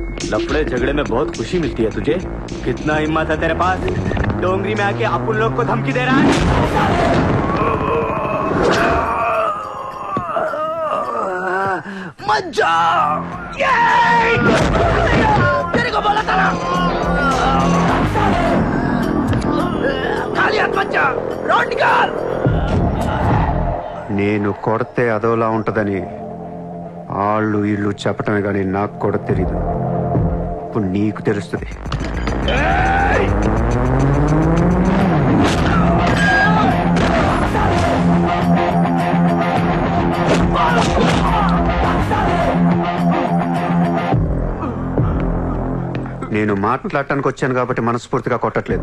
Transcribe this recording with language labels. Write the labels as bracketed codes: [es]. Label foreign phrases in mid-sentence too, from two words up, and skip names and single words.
[hi] लफड़े झगड़े में बहुत खुशी मिलती है तुझे। कितना हिम्मत है तेरे पास, डोंगरी में आके अपन लोग को धमकी दे रहा है। मत जाओ, तेरे को बोला था ना, खाली हाथ मत जा, रोड निकाल। [te] నేను కొడితే అదోలా ఉంటదని వాళ్ళు వీళ్ళు చెప్పటమే కానీ నాకు కూడా తెలీదు. ఇప్పుడు నీకు తెలుస్తుంది. నేను మాట్లాడటానికి వచ్చాను కాబట్టి మనస్ఫూర్తిగా కొట్టట్లేదు.